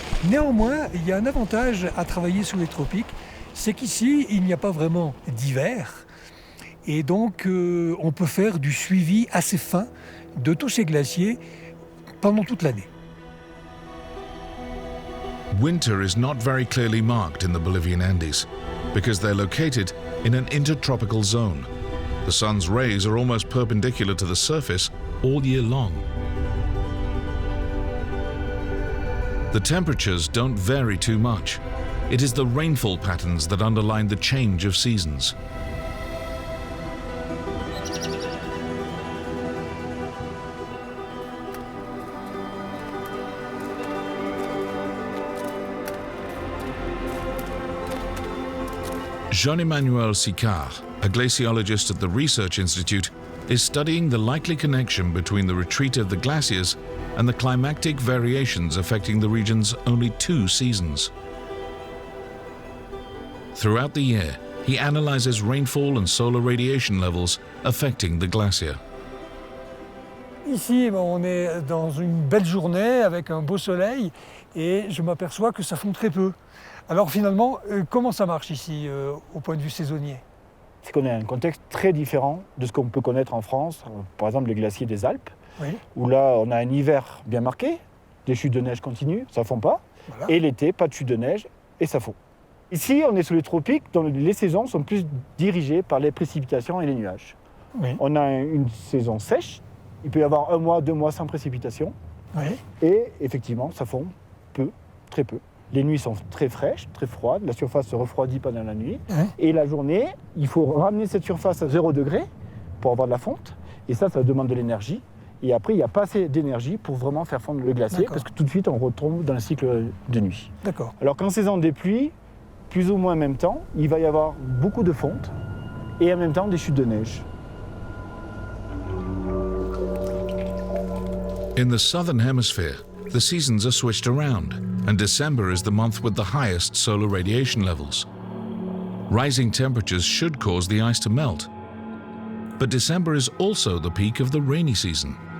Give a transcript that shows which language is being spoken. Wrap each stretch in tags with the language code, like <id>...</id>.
<fr>Néanmoins, il y a un avantage à travailler sous les tropiques, c'est qu'ici, il n'y a pas vraiment d'hiver. Et donc, on peut faire du suivi assez fin de tous ces glaciers pendant toute l'année.</fr> <en>Winter is not very clearly marked in the Bolivian Andes because they're located in an intertropical zone. The sun's rays are almost perpendicular to the surface all year long. The temperatures don't vary too much. It is the rainfall patterns that underline the change of seasons. Jean-Emmanuel Sicard, a glaciologist at the Research Institute, is studying the likely connection between the retreat of the glaciers and the climatic variations affecting the region's only 2 seasons. Throughout the year, he analyzes rainfall and solar radiation levels affecting the glacier.</en> <fr>Ici, on est dans une belle journée avec un beau soleil et je m'aperçois que ça fond très peu. Alors finalement, comment ça marche ici au point de vue saisonnier? C'est qu'on a un contexte très différent de ce qu'on peut connaître en France, par exemple les glaciers des Alpes, Oui. où là on a un hiver bien marqué, des chutes de neige continues, ça fond pas, Voilà. et l'été, pas de chute de neige, et ça fond. Ici, on est sous les tropiques, dont les saisons sont plus dirigées par les précipitations et les nuages. Oui. On a une saison sèche, il peut y avoir 1 mois, 2 mois sans précipitation, Oui. et effectivement, ça fond peu, très peu. Les nuits sont très fraîches, très froides, la surface se refroidit pendant la nuit. Oui. Et la journée, il faut ramener cette surface à 0 degré pour avoir de la fonte. Et ça demande de l'énergie. Et après, il n'y a pas assez d'énergie pour vraiment faire fondre le glacier, D'accord. parce que tout de suite, on retombe dans le cycle de nuit. D'accord. Alors qu'en saison des pluies, plus ou moins en même temps, il va y avoir beaucoup de fonte et en même temps des chutes de neige.</fr> <en>In the southern hemisphere, the seasons are switched around, and December is the month with the highest solar radiation levels. Rising temperatures should cause the ice to melt, but December is also the peak of the rainy season.</en>